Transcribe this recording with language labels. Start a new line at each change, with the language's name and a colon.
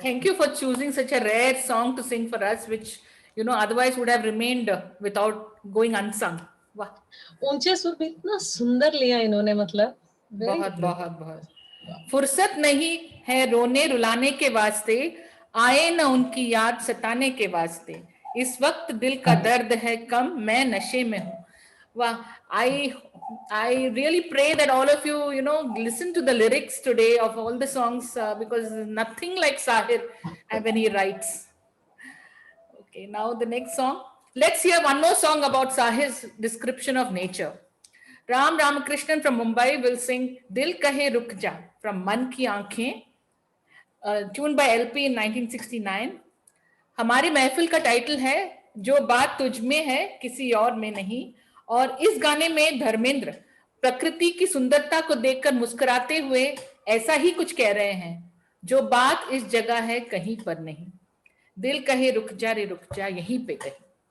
English: thank you for choosing such a rare song to sing for us, which, you know, otherwise would have remained without going unsung. Wow,
Hindi: ऊंचे सुर भी इतना सुंदर लिया इन्होंने मतलब very बहुत
English: beautiful.
Hindi: बहुत बहुत फुर्सत नहीं है रोने रुलाने के वास्ते आए न उनकी याद सताने के वास्ते इस वक्त दिल का दर्द है कम मैं नशे में हूँ वाह I
English: I really pray that all of you, listen to the lyrics today of all the songs because nothing like Sahir when he writes. Okay, now the next song. Let's hear one more song about Sahir's description of nature. Ram Ramakrishnan from Mumbai will sing Dil Kahe Ruk Ja from Man Ki Aankhein, tuned by LP in 1969.
Hindi: हमारी महफिल का title है जो बात तुझ में है किसी और में नहीं, और इस गाने में धर्मेंद्र प्रकृति की सुंदरता को देखकर मुस्कुराते हुए ऐसा ही कुछ कह रहे हैं, जो बात इस जगह है कहीं पर नहीं, दिल कहे रुक जा रे रुक जा यहीं पे कहीं।